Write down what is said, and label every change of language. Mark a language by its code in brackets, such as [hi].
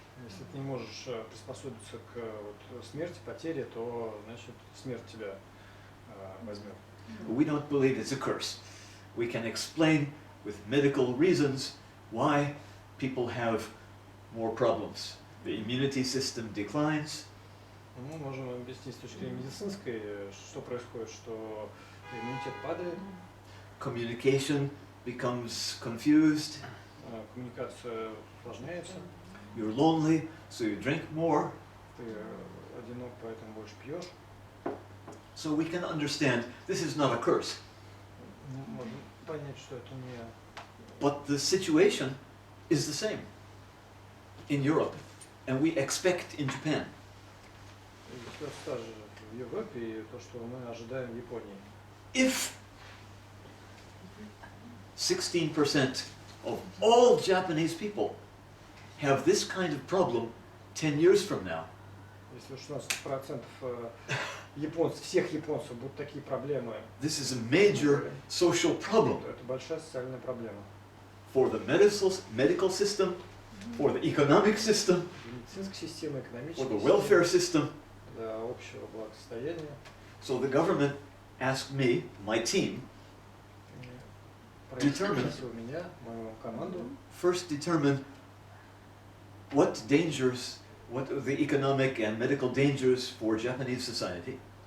[ru] Если ты не можешь приспособиться к смерти, потере, то значит смерть тебя возьмет. [en] We don't believe it's a curse. We can explain with medical reasons why people have more problems. The immunity system declines. [ru] Мы можем объяснить с точки зрения медицинской, что происходит, что иммунитет падает. [en] Communication becomes confused. [ru] Коммуникация усложняется. [en] You're lonely, so you drink more. [ru] Ты одинок, поэтому больше пьешь. [en] So we can understand this is not a curse. [ru] Можем понять, что это не. [en] But the situation is the same in Europe, and we expect in Japan. [ru] Все та же в Европе и то, что мы ожидаем в Японии. [en] If 16% of all Japanese people have this kind of problem 10 years from now, [ru] Если 16% японцев, всех японцев будут такие проблемы, [en] this is a major social problem [ru] то это большая социальная проблема. [en] for the medical system, for the economic system, [ru] Медицинская система, [en] for [ru] экономическая [en] the welfare system. [ru] для общего благосостояния. [en] So the government asked me, my team, [ru] Правительство меня, мою команду, [en] first determine what dangers, what are the economic and medical dangers for Japanese society.